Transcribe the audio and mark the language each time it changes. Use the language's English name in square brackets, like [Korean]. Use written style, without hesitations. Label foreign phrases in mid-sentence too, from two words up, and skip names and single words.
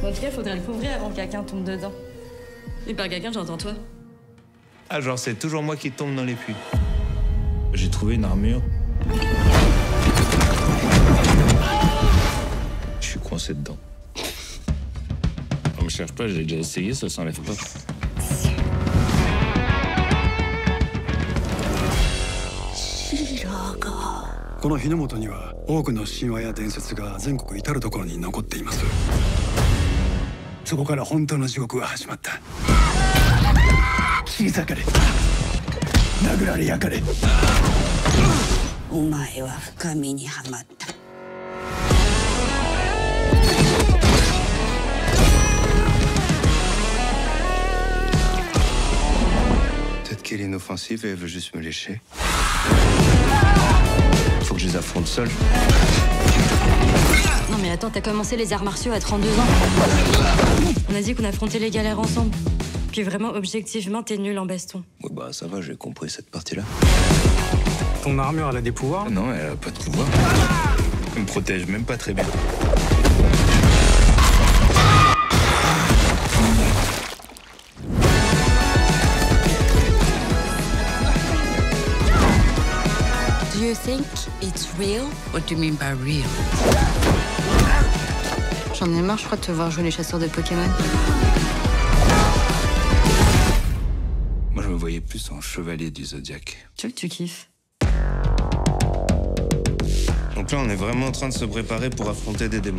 [French] vrai, faudrait le couvrir avant que quelqu'un tombe dedans. Et par quelqu'un, j'entends toi. Ah, genre, c'est toujours moi qui tombe dans les puits. J'ai trouvé une armure. Je suis coincé dedans. On me cherche pas, j'ai déjà essayé, ça s'enlève pas. [Japanese] この日の本には多くの神話や伝説が全国至る所に残っています。そこから本当の地獄が始まった。切り裂かれ、殴られ焼かれ。お前は深みにはまった。 [French] Peut-être qu'elle est inoffensive et elle veut juste me lécher. Faut que je les affronte seul. Non mais attends, t'as commencé les arts martiaux à 32 ans. On a dit qu'on affrontait les galères ensemble. Puis vraiment, objectivement, t'es nul en baston. Ouais, bah ça va, j'ai compris cette partie-là. Ton armure, elle a des pouvoirs? Non, elle a pas de pouvoir. Elle me protège même pas très bien. [English] Do you think it's real? What do you mean by real? [French] J'en ai marre, je crois, de te voir jouer les chasseurs de Pokémon. Moi, je me voyais plus en chevalier du Zodiaque. Tu vois que tu kiffes. Donc là, on est vraiment en train de se préparer pour affronter des démons.